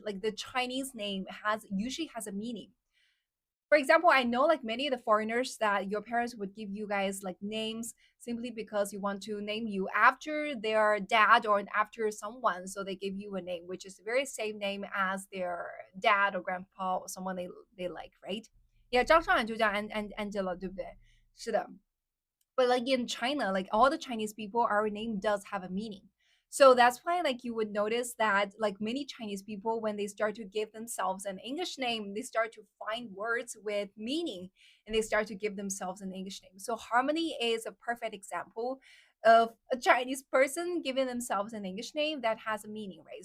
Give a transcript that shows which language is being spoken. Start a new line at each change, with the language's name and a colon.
English: Like the Chinese name has usually has a meaning. For example, I know like many of the foreigners that your parents would give you guys like names simply because you want to name you after their dad or after someone. So they give you a name which is the very same name as their dad or grandpa or someone they like, right?
Chinese: Yeah, 张韶涵就叫 对不对？是的。
English: But like in China, like all the Chinese people, our name does have a meaning. So that's why like you would notice that like many Chinese people, when they start to give themselves an English name, they start to find words with meaning and they start to give themselves an English name. So Harmony is a perfect example of a Chinese person giving themselves an English name that has a meaning, right?